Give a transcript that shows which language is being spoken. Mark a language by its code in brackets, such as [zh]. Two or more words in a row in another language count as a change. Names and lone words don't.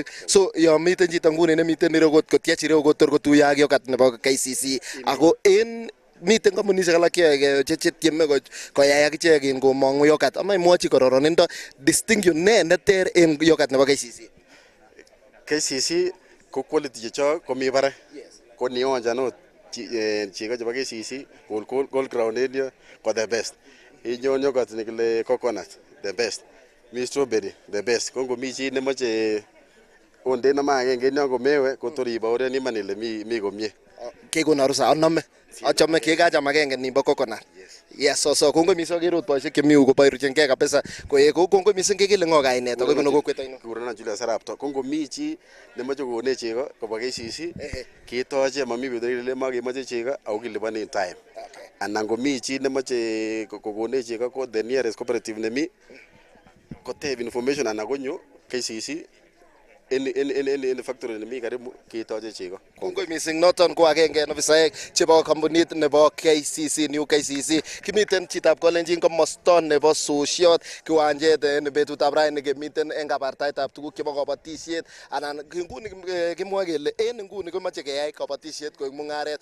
[kln] So yo miten chito nguni nemiten ireu kotiach ireu kotor kotuyo ak yogurt nebo KCC ako en miten kampunishek alak chetieme koyai akichek in komong'u yogurt ama imwochi kororonindo distinction neter en yogurt nebo KCC. KCC ko quality chechok komi barak. Ko nionjan ot chego chebo KCC gold crown area ko [en] the best. [kln] Inyon yogurt nekile coconut [en] the best. [kln] Mi strawberry [en] the best. [kln] Ko ngomi chi nemoche onde nama agenge nyon komewe kotor ibaorian iman ile mi komie. Kekon arusa anome. Achome kekacham agenge nimbo coconut. Yes, so kongoi mising agere ot boisiek chemi yu koboiruchengei kabisa. Kongoi mising kekele ngo kainet ako ibunu kokwet ainon. Kurenan Julius Arap Ruto. Ko ngomi chi nemoche kokonech chego kobwa KCC ketoche mami betut nekile makemoche chego ako kiliponi [en] in time. [kln] Anan ngomi chi nemoche kokonech chego ko [en] the nearest cooperative [kln] nemi koteb information anan konyo KCC en factory nemi karibu ketoche chego. Kongoi mising noton ko agenge en ofisaek chebo kampunit nebo KCC New KCC. Kimiten chitab kolenjin komosto nebo sosiot kiwanjet en betutab raini kemiten en kabartaetab tuguk chebo kabatisiet anan nguni kimwoe kele en nguni komoche keyai kabatisiet koik mung'aret.